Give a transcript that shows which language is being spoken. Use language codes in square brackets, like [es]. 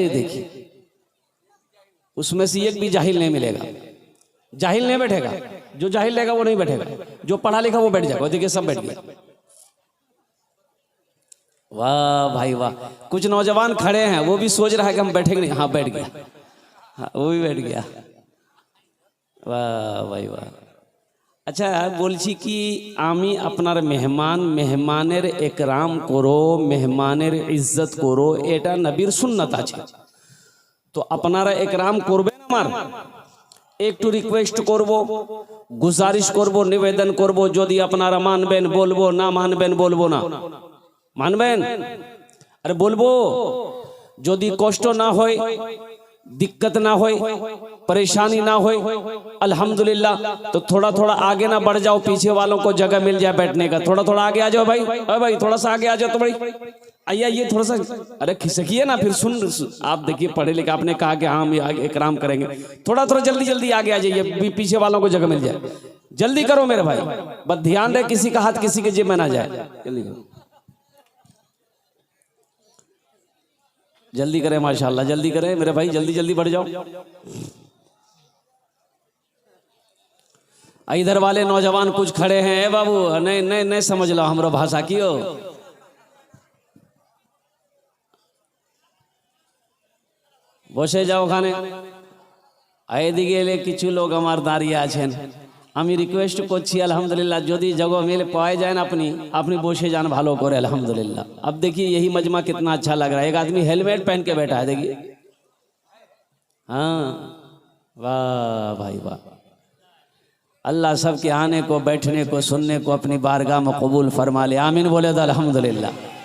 [hi] देखिए उसमें से एक भी जाहिल नहीं मिलेगा, जाहिल नहीं बैठेगा, जो जाहिल रहेगा वो नहीं बैठेगा, जो पढ़ा लिखा वो बैठ जाएगा। देखिए सब बैठ गया, वाह भाई वाह। कुछ नौजवान खड़े हैं, वो भी सोच रहा है कि हम बैठेंगे नहीं, हाँ बैठ गया, हाँ वो भी बैठ गया, वाह भाई वाह। [bn] अच्छा বলছি কি আমি আপনার মেহমানের একরাম করো, মেহমানের ইজ্জত করো, এটা নবীর সুন্নাত আছে। তো আপনারা একরাম করবেন, আমার একটু রিকোয়েস্ট করব, গুজারিশ করব, নিবেদন করব, যদি আপনারা মানবেন বলবো, না মানবেন বলবো না। মানবেন? আরে বলবো, যদি কষ্ট না হয়, [hi] दिक्कत ना हो, परेशानी ना हो, अल्हम्दुलिल्लाह। तो थोड़ा थोड़ा आगे ना बढ़ जाओ, पीछे वालों को जगह मिल जाए बैठने का। थोड़ा थोड़ा आगे आ जाओ भाई, अरे भाई थोड़ा सा आगे आ जाओ तो भाई, आइए ये थोड़ा सा, अरे खिसकिए ना, फिर सुन आप देखिए पढ़े लिखे, आपने कहा कि हाँ हम इकराम करेंगे, थोड़ा थोड़ा जल्दी जल्दी आगे आ जाइए, पीछे वालों को जगह मिल जाए। जल्दी करो मेरे भाई, बस ध्यान रहे किसी का हाथ किसी के जेब में ना जाए। जल्दी करो, जल्दी करें, माशाल्लाह जल्दी करें मेरे भाई, जल्दी जल्दी बढ़ जाओ। इधर वाले नौजवान कुछ खड़े हैं, ए बाबू नहीं नहीं नहीं समझ लो हमरो भाषा की हो। [bn] বসে যাও ওখানে। এদিকে এলে কিছু লোক আমার দাঁড়িয়ে আছেন, আমি রিকোয়েস্ট করছি अल्हम्दुलिल्लाह যদি [hi] जगह मिल पाए जाए ना अपनी [bn] বসে जान ভালো করে अल्हम्दुलिल्लाह। [hi] अब देखिए यही मजमा कितना अच्छा लग रहा है, एक आदमी हेलमेट पहन के बैठा है, देखिए, हाँ वाह भाई वाह। अल्लाह सबके आने को, बैठने को, सुनने को अपनी बारगाह में कबूल फरमा ले, आमीन बोले तो अल्हम्दुलिल्लाह।